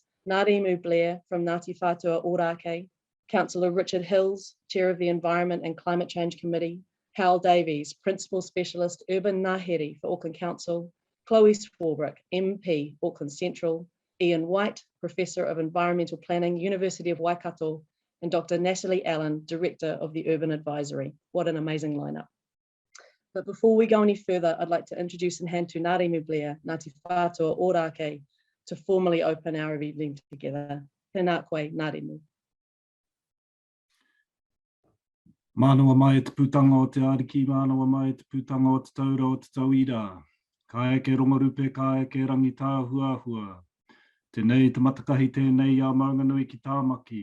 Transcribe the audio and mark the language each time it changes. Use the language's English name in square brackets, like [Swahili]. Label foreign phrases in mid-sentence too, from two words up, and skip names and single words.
[English] Ngāti Blair from Ngāti Whātua Ōrākei, Councillor Richard Hills, Chair of the Environment and Climate Change Committee, Howell Davies, Principal Specialist Urban Ngāhere for Auckland Council, Chloe Swarbrick, MP, Auckland Central, Ian White, Professor of Environmental Planning, University of Waikato, and Dr. Natalie Allen, Director of the Urban Advisory. What an amazing lineup. But before we go any further, I'd like to introduce and hand to Ngāti Blair, Ngāti Whātua Ōrākei, to formally open our evening together. [Māori] Tēnā koe, Ngāti Mū. Mānawa mai te putanga o te ariki, mānawa mai te putanga o te taura o te tauira. Ka eke rongorupe, ka eke rangita hua hua. Tēnei te matakahi, tēnei a maunganui ki tāmaki.